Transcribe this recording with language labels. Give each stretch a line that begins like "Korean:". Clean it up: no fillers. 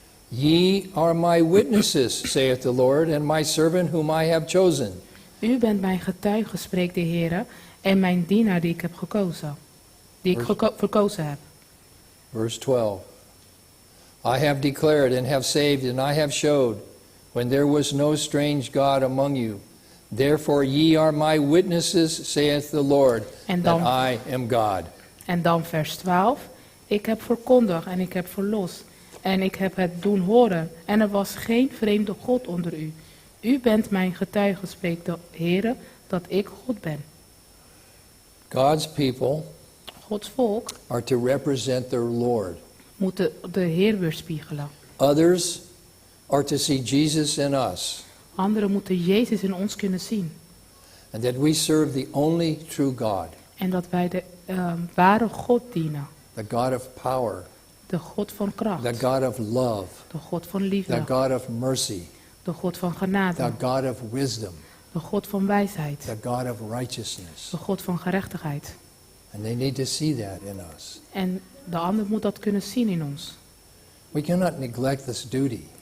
English: Ye are my witnesses, saith the Lord, and my servant whom I have chosen.
Dutch: U bent mijn getuige, spreekt de Heer, en mijn dienaar die ik heb gekozen. Die ik verkozen heb.
English: Verse 12. I have declared and have saved and I have showed, when there was no strange God among you. Therefore ye are my witnesses, saith the Lord, that I am God.
Dutch: En dan vers 12. Ik heb verkondigd en ik heb verlost. En ik heb het doen horen. En er was geen vreemde God onder u. U bent mijn getuige, spreekt de Heer, dat ik God ben.
English: God's people
Dutch: Gods volk
English: are to represent their Lord.
Dutch: moet de Heer weerspiegelen.
English: Others are to see Jesus in us,
Dutch: Anderen moeten Jezus in ons kunnen zien.
English: and that we serve the only true God,
Dutch: En dat wij de ware God dienen.
English: the God of power,
Dutch: De God van kracht.
English: the God of love,
Dutch: De God van
English: the
Dutch: liefde.
English: God of mercy,
Dutch: De God van
English: the
Dutch: genade.
English: God of wisdom,
Dutch: De God van wijsheid.
English: the God of righteousness.
Dutch: De God van gerechtigheid.
English: And they need to see that in us.
Dutch: En de ander moet dat kunnen zien in ons.
English: We cannot neglect this duty